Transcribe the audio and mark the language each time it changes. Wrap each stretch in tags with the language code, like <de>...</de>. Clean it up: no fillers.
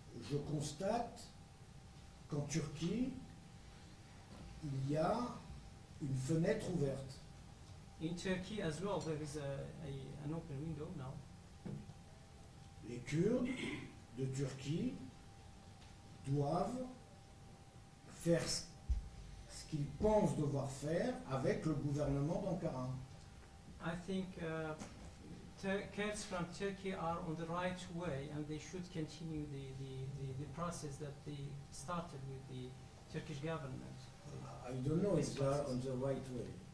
<fr>Je constate qu'en Turquie, il y a une fenêtre ouverte.</fr> <en>In Turkey as well there is an open window now.</en> <fr>Les Kurdes de Turquie doivent faire ce qu'ils pensent devoir faire avec le gouvernement d'Ankara.</fr> <en>I think Kurds from Turkey are on the right way and they should continue the process that they started with the Turkish government. I don't know if they are on the right way.</en>